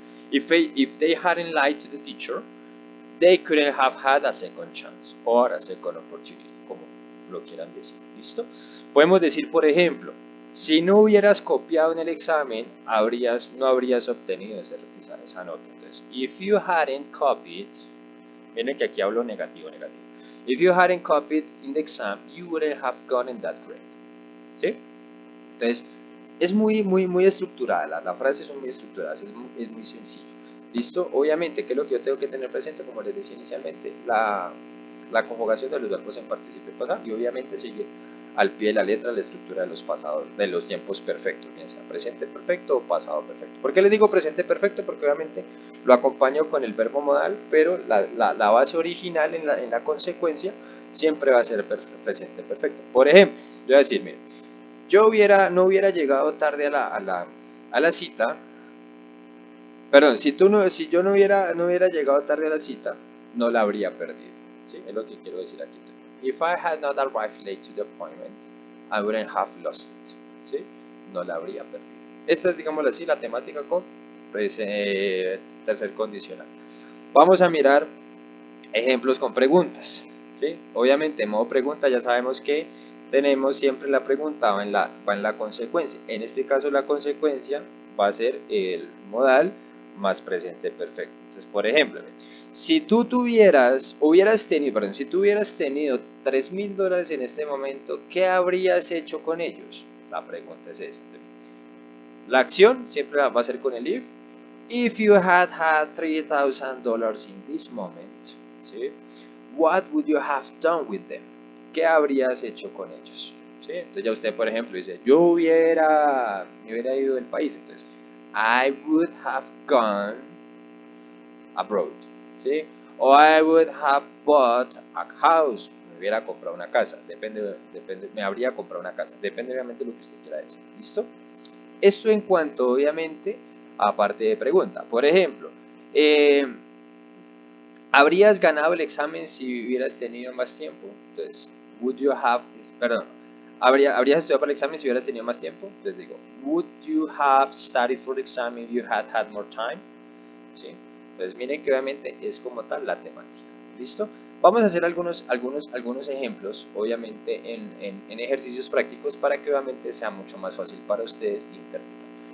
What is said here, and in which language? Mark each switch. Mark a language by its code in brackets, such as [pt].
[en] If they hadn't lied to the teacher, they couldn't have had a second chance or a second opportunity, [es] como lo quieran decir. ¿Listo? Podemos decir, por ejemplo, si no hubieras copiado en el examen, no habrías obtenido esa nota. Entonces, [en] if you hadn't copied, [es] miren que aquí hablo negativo. [en] If you hadn't copied in the exam, you wouldn't have gotten that grade. [es] ¿Sí? Entonces, es muy estructurada, las frases son muy estructuradas, es muy sencillo. ¿Listo? Obviamente, ¿qué es lo que yo tengo que tener presente? Como les decía inicialmente, la conjugación de los verbos en participio pasado y obviamente seguir al pie de la letra la estructura de los pasados, de los tiempos perfectos, bien sea presente perfecto o pasado perfecto. ¿Por qué les digo presente perfecto? Porque obviamente lo acompaño con el verbo modal, pero la base original en la consecuencia siempre va a ser presente perfecto. Por ejemplo, yo voy a decir, miren, yo no hubiera llegado tarde a la cita, Perdón, si yo no hubiera llegado tarde a la cita, no la habría perdido. ¿Sí? Es lo que quiero decir aquí. [en] If I had not arrived late to the appointment, I wouldn't have lost it. [es] ¿Sí? No la habría perdido. Esta es, digámoslo así, la temática con pues, tercer condicional. Vamos a mirar ejemplos con preguntas. ¿Sí? Obviamente, en modo pregunta ya sabemos que tenemos siempre la pregunta va en la consecuencia. En este caso la consecuencia va a ser el modal más presente perfecto. Entonces, por ejemplo, si tú hubieras tenido $3,000 en este momento, ¿qué habrías hecho con ellos? La pregunta es esta. La acción siempre va a ser con el if. [en] If you had $3,000 in this moment, ¿sí? What would you have done with them? [es] ¿Qué habrías hecho con ellos? ¿Sí? Entonces ya usted, por ejemplo, dice, me hubiera ido del país. [en] Entonces, I would have gone abroad. ¿Sí? O I would have bought a house. [es] Me hubiera comprado una casa. Me habría comprado una casa. Depende obviamente de lo que usted quiera decir. ¿Listo? Esto en cuanto, obviamente, a parte de pregunta. Por ejemplo, ¿habrías ganado el examen si hubieras tenido más tiempo? Entonces, [en] would you have, [es] perdón, ¿habrías estudiado para el examen si hubieras tenido más tiempo? Entonces digo, [en] would you have studied for the exam if you had more time? [es] ¿Sí? Entonces miren que obviamente es como tal la temática. ¿Listo? Vamos a hacer algunos ejemplos, obviamente en ejercicios prácticos para que obviamente sea mucho más fácil para ustedes interpretar.